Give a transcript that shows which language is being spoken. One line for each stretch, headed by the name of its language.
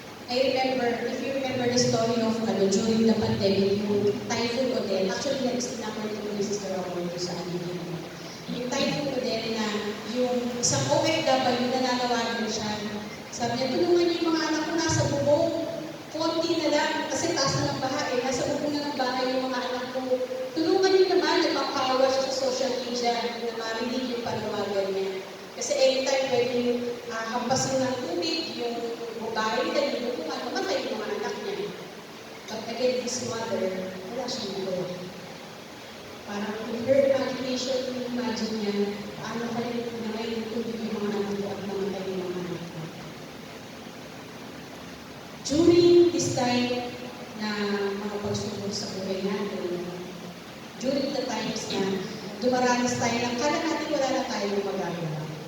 English: I remember, if you remember the story of during the pandemic, yung Typhoon Odette, actually
Filipino: na-explain ko ni Sister Amor sa amin. Yung Typhoon Odette na yung isang OFW na nanawagan siya. Sabi niya, tulungan niyo yung mga anak ko nasa bubong. Konti na lang, kasi taas na ng bahay. Nasa bubong na ng bahay yung mga anak ko. Tulungan niyo naman, nagpapakawa siya sa social media na marinig yung panawagan niya. Kasi anytime pwedeng hampasin ng tubig, yung bahay nila, yung bukungan, mamatay yung mga anak niya.
English: But again, his mother,
Filipino: wala siyang magawa. Parang
English: in her imagination,
Filipino: imagine niya, paano kayo nangyay yung tubig yung mga anak ko at mamatay yung mga anak ko.
English: During this time
Filipino: na mga pagsubok sa buhay natin,
English: during the times
Filipino: na dumaranas tayo ng kala natin wala na tayong magagawa.